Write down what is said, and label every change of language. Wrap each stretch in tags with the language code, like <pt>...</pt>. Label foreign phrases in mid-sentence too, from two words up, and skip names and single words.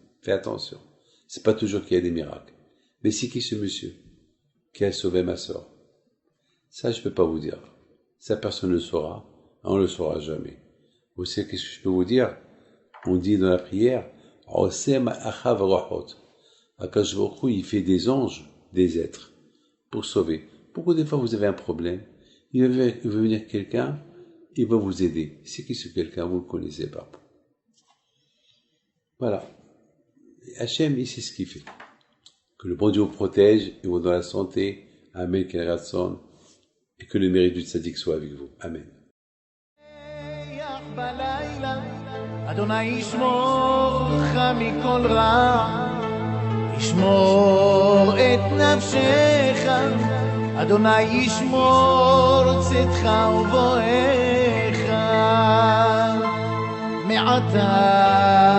<fr>Fais attention. C'est pas toujours qu'il y a des miracles. Mais c'est qui ce monsieur qui a sauvé ma sœur? Ça, je peux pas vous dire. Ça, personne ne le saura. On ne le saura jamais. Vous savez qu'est-ce que je peux vous dire? On dit dans la prière,</fr> <he>עושה מלאכיו רוחות. הקדוש ברוך הוא,</he> <fr>il fait des anges, des êtres, pour sauver. Pourquoi des fois vous avez un problème? Il va venir quelqu'un, il va vous aider. C'est qui ce quelqu'un? Vous ne le connaissez pas. Voilà. Hachem, il sait ce qu'il fait. Que le bon Dieu vous protège et vous donne la santé.</fr> <he>אמן, כן רצון.</he> <fr>Et que le mérite du tzaddik soit avec vous. Amen.</fr> <he>אדוני ישמור אותך מכל רע, ישמור את נפשך, אדוני ישמור צאתך ובואך מעתה</he>